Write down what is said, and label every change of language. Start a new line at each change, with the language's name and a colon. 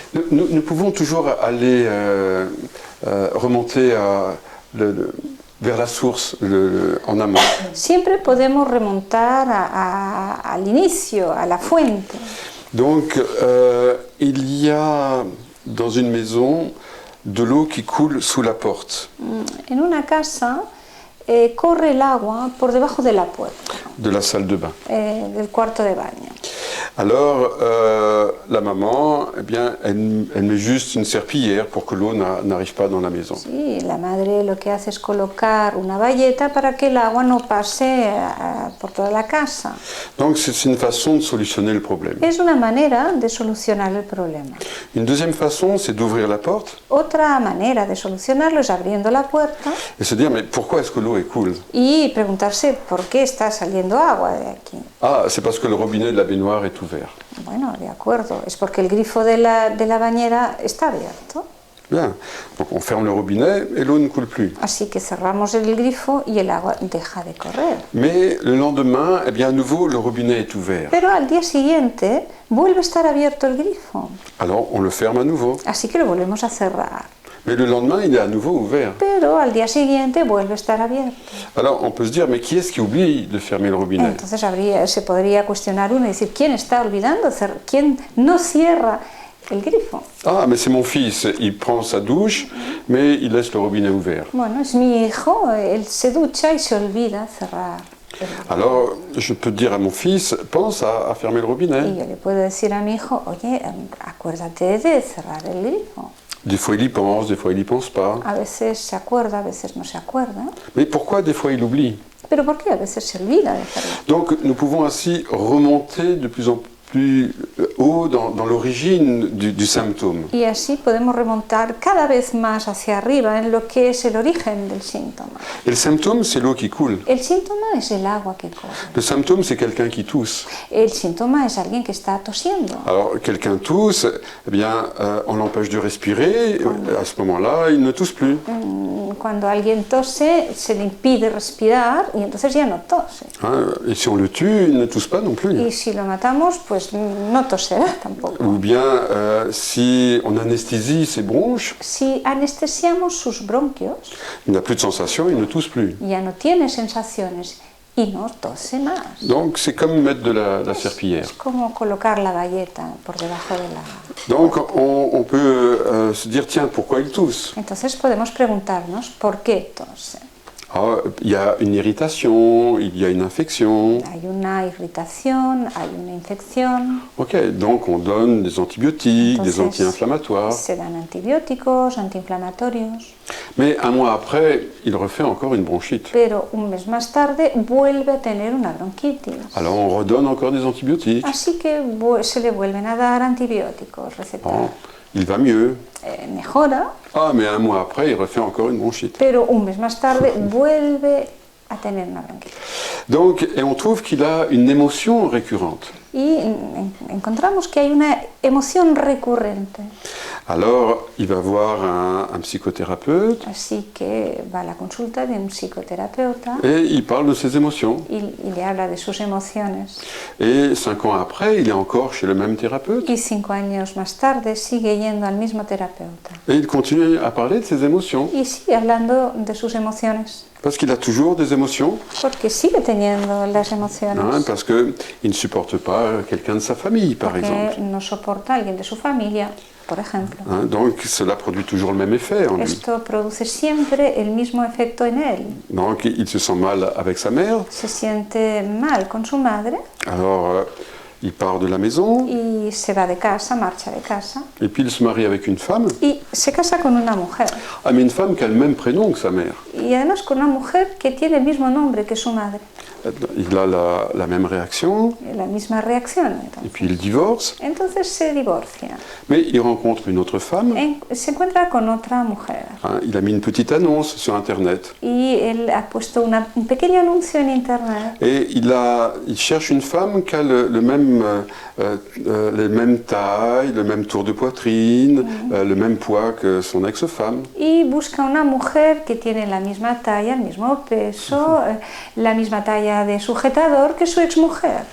French: nous pouvons toujours aller remonter vers la source en amont.
Spanish: Siempre podemos remontar al inicio, a la fuente.
French: Donc, il y a dans une maison de l'eau qui coule sous la porte
Spanish: En una casa corre el agua por debajo de la puerta,
French: de la salle de bain.
Spanish: del cuarto de baño.
French: Alors, la maman, eh bien, elle met juste une serpillière pour que l'eau n'arrive pas dans la maison.
Spanish: Sí, la madre lo que hace es colocar una valleta para que el agua no pase por toda la casa.
French: Donc, c'est une façon de solutionner le problème.
Spanish: Es una manera de solucionar el problema.
French: Une deuxième façon, c'est d'ouvrir la porte
Spanish: Otra manera de solucionarlo es abriendo la puerta
French: et se dire, mais pourquoi est-ce que l'eau est cool?
Spanish: y preguntarse por qué está saliendo agua de aquí.
French: Ah, c'est parce que le robinet de la baignoire est ouvert.
Spanish: Bueno, de acuerdo, es porque el grifo de la bañera está abierto.
French: Bien, donc on ferme le robinet et l'eau ne coule plus.
Spanish: Así que cerramos el grifo y el agua deja de correr.
French: Mais le lendemain, eh bien, à nouveau, le robinet est ouvert.
Spanish: Pero al día siguiente vuelve a estar abierto el grifo.
French: Alors, on le ferme à nouveau.
Spanish: Así que lo volvemos a cerrar.
French: Mais le lendemain, il est à nouveau ouvert.
Spanish: Pero al día siguiente vuelve a estar abierto.
French: Alors, on peut se dire, mais qui est-ce qui oublie de fermer le robinet?
Spanish: Entonces se podría cuestionar uno y decir, ¿quién está olvidando? ¿Quién no cierra el grifo?
French: Ah, mais c'est mon fils, il prend sa douche, mais il laisse le robinet ouvert.
Spanish: Bueno, es mi hijo, él se ducha y se olvida cerrar.
French: Alors, je peux dire à mon fils, pense à fermer le
Spanish: Y
French: robinet.
Spanish: yo le puedo decir a mi hijo, oye, acuérdate de cerrar el grifo.
French: Des fois, il y pense, des fois, il n'y pense pas.
Spanish: A veces se acuerda, a veces no se acuerda.
French: Mais pourquoi des fois, il oublie?
Spanish: Pero ¿por qué a veces se olvida de hacerlo?
French: Donc, nous pouvons ainsi remonter de plus en plus haut dans l'origine du symptôme.
Spanish: Y así podemos remontar cada vez más hacia arriba en lo que es el origen del síntoma.
French: Et le symptôme, c'est l'eau qui coule.
Spanish: El síntoma es el agua que corre.
French: Le symptôme, c'est quelqu'un qui tousse.
Spanish: El síntoma es alguien que está tosiendo.
French: Alors, quelqu'un tousse, eh bien, on l'empêche de respirer. À ce moment-là, il ne tousse plus.
Spanish: Cuando alguien tose, se le impide respirar y entonces ya no tose.
French: Hein, et si on le tue, il ne tousse pas non plus.
Spanish: Y si lo matamos, pues no toserá tampoco.
French: Ou bien, si on anesthésie ses bronches,
Spanish: Si anestesiamos sus bronquios,
French: il n'a plus de sensation, il ne tousse plus.
Spanish: ya no tiene sensaciones y no tose más.
French: Donc, c'est comme mettre de la serpillière.
Spanish: Es como colocar la valleta por debajo de la...
French: Donc, on peut se dire, tiens, pourquoi il tousse?
Spanish: Entonces podemos preguntarnos por qué tose.
French: Ah, il y a une irritation, il y a une infection.
Spanish: Hay una irritación, hay una infección,
French: Ok, donc on donne des antibiotiques, des
Spanish: Entonces,
French: anti-inflammatoires.
Spanish: se dan antibióticos, antiinflamatorios,
French: Mais un mois après, il refait encore une bronchite.
Spanish: pero un mes más tarde vuelve a tener una bronquitis.
French: Alors on redonne encore des antibiotiques.
Spanish: Así que se le vuelven a dar antibióticos,
French: Bon,
Spanish: recetados.
French: il va mieux.
Spanish: Mejora,
French: Ah, mais un mois après, il refait encore une bronchite.
Spanish: pero un mes más tarde vuelve a tener una bronquitis.
French: Donc, et on trouve qu'il a une émotion récurrente.
Spanish: Y encontramos que hay una emoción recurrente.
French: Alors, il va voir un psychothérapeute
Spanish: Así que va a la consulta de un psicoterapeuta
French: et il parle de ses émotions.
Spanish: y le habla de sus emociones.
French: Et 5 ans après, il est encore chez le même thérapeute
Spanish: Y 5 años más tarde sigue yendo al mismo terapeuta.
French: et il continue à parler de ses émotions.
Spanish: Y sigue hablando de sus emociones.
French: Parce qu'il a toujours des émotions,
Spanish: Porque sigue teniendo las hein, emociones.
French: parce qu'il ne supporte pas quelqu'un de sa famille, par
Spanish: Porque
French: exemple.
Spanish: no soporta a alguien de su familia, por ejemplo.
French: Hein, donc cela produit toujours le même effet en lui.
Spanish: Esto produce siempre el mismo efecto en él.
French: Donc il se sent mal avec sa mère,
Spanish: Se siente mal con su madre
French: alors il part de la maison,
Spanish: y se va de casa, marcha de casa
French: et puis il se marie avec une femme.
Spanish: y se casa con una mujer.
French: Ah, mais une femme qui a le même prénom que sa mère.
Spanish: Y además con una mujer que tiene el mismo nombre que su madre.
French: Il a la même réaction,
Spanish: La misma reacción.
French: et puis il divorce,
Spanish: Entonces se divorcia.
French: mais il rencontre une autre femme.
Spanish: Se encuentra con otra mujer.
French: Hein, il a mis une petite annonce sur Internet.
Spanish: Y él ha puesto un pequeño anuncio en internet.
French: Et il cherche une femme qui a les mêmes tailles, le même tour de poitrine, le même poids que son ex-femme.
Spanish: Y busca una mujer que tiene la misma talla, el mismo peso, la misma talla de sujetador que su exmujer.